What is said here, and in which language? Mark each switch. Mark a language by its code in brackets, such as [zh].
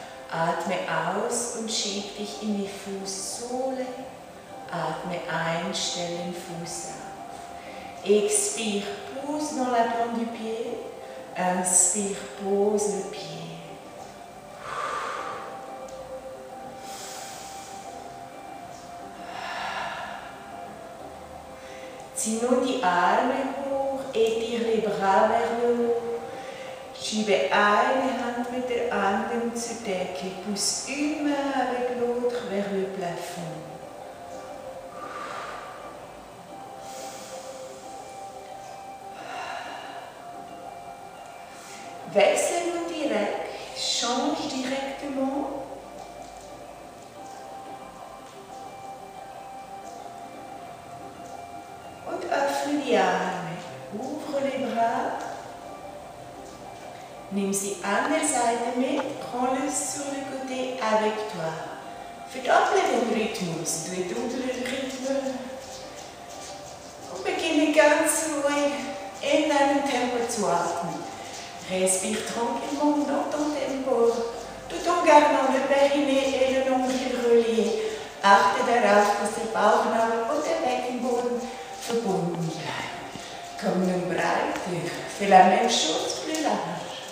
[de] Atme aus und schieb dich in die Fußsohle. Atme ein, stell den Fuß auf. [fr] Expire, pose dans la plante du pied. Inspire, pose le pied. [de] Zieh nun die Arme hoch, [fr] étire les bras vers le haut. [de] Schiebe eine Hand mit der anderen zur Decke, [fr] pousse une main avec l'autre vers le plafond. [de] Wechsle nun direkt, [fr] change directement. [de] Und öffne die Arme, [fr] ouvre les bras. [de] Nimm sie an der Seite mit, [fr] prends-le sur le côté avec toi. [de] Verdopple den Rhythmus, [fr] redouble le rythme. [de] Und beginne ganz ruhig in deinem Tempo zu atmen. [fr] Respire tranquillement dans ton tempo, tout en gardant le périnée et le nombril reliés. [de] Achte darauf, dass der Bauchnabel und der Beckenboden verbunden bleiben. Komm nun breiter, [fr] fais la même chose plus large.